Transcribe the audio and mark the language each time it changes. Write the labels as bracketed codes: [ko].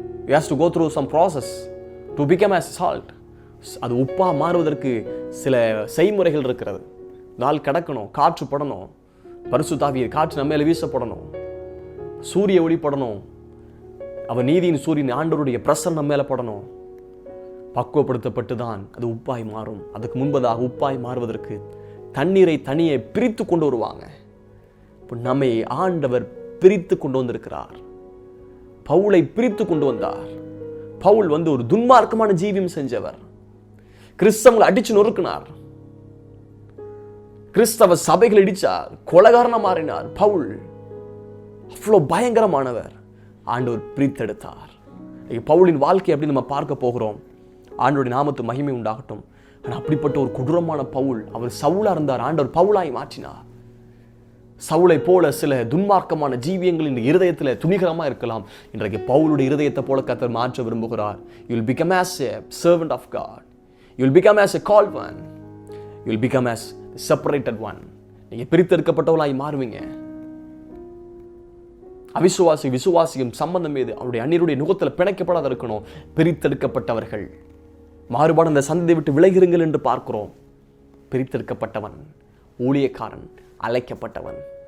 [en] You have to go through some process to become as salt. [ta] அது உப்பா மாறுவதற்கு சில செய்முறைகள் இருக்கிறது. நாள் கடக்கணும், காற்று படணும், பரிசுத்த ஆவியின் காற்று நம்ம மேல வீசப்படணும், சூரிய ஒளி படணும், அவர் நீதியின் சூரியன் ஆண்டவருடைய பிரசன்னம் நம்ம மேல படணும். பக்குவப்படுத்தப்பட்டு தான் அது உப்பாய் மாறும். அதுக்கு முன்பதாக உப்பாய் மாறுவதற்கு தண்ணீரை தனியே பிரித்து கொண்டு வருவாங்க. இப்போ நம்மை ஆண்டவர் பிரித்து கொண்டு வந்திருக்கிறார். பவுலை பிரித்து கொண்டு வந்தார். பவுல் ஒரு துன்மார்க்கமான ஜீவியம் செஞ்சவர். கிறிஸ்தவங்களை அடிச்சு நொறுக்கினார். கிறிஸ்தவ சபைகள் இடிச்சார். கொலைகாரனா மாறினார். பவுல் அவ்வளோ பயங்கரமானவர். ஆண்டவர் பிரித்தெடுத்தார். பவுலின் வாழ்க்கை அப்படி நம்ம பார்க்க போகிறோம். ஆண்டவருடைய நாமத்து மகிமை உண்டாகட்டும். ஆனால் அப்படிப்பட்ட ஒரு கொடூரமான பவுல், அவர் சவுலா இருந்தார். ஆண்டவர் பவுலாய் மாற்றினார். சவுலை போல சில துன்மார்க்கமான ஜீவியங்கள் இந்த இருதயத்தில் துணிகரமா இருக்கலாம். இன்றைக்கு பவுலுடைய இருதயத்தை போல கர்த்தர் மாற்ற விரும்புகிறார். [en] You will become as a servant of God. You will become as a called one. You will become as a separated one. [ta] நீங்க பிரித்தெடுக்கப்பட்டவளாய் மாறுவீங்க. அவிசுவாசி விசுவாசியும் சம்பந்தம் ஏது? அவருடைய அந்நியருடைய நுகத்தில் பிணைக்கப்படாத இருக்கணும். பிரித்தெடுக்கப்பட்டவர்கள் மாறுபாடு அந்த சந்ததியை விட்டு விலகிருங்கள் என்று பார்க்கிறோம். பிரித்தெடுக்கப்பட்டவன், ஊழியக்காரன், அழைக்கப்பட்டவன்.